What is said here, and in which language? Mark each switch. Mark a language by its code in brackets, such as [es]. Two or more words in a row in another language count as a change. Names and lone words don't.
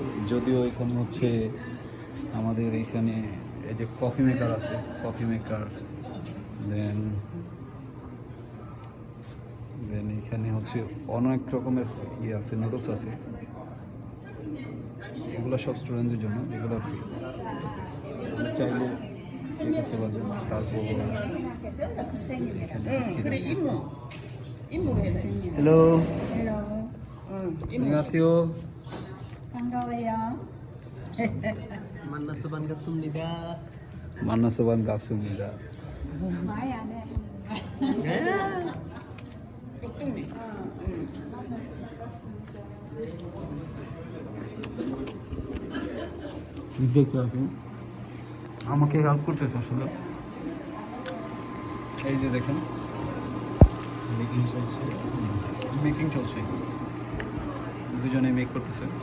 [bn] যদিও এখানে হচ্ছে আমাদের এখানে এই যে [en] coffee maker [bn] আছে, [en] coffee maker, [bn] দেন এখানে হচ্ছে অনেক রকমের ইয়ে আছে, নুডলস আছে। এগুলো সব স্টুডেন্টদের জন্য, এগুলো ফ্রি, আমরা চাইলে ইয়ে করতে পারবেন। তারপর হ্যালো, [ko] 안녕하세요. 반가워요. 만나서 반갑습니다. 만나서 반갑습니다. 많이 안 해. 똑똑히. [bn] আমাকে হেল্প করতেছে আসলে। এই যে দেখেন মেকিং চলছে, দুজনে মেক করতেছে।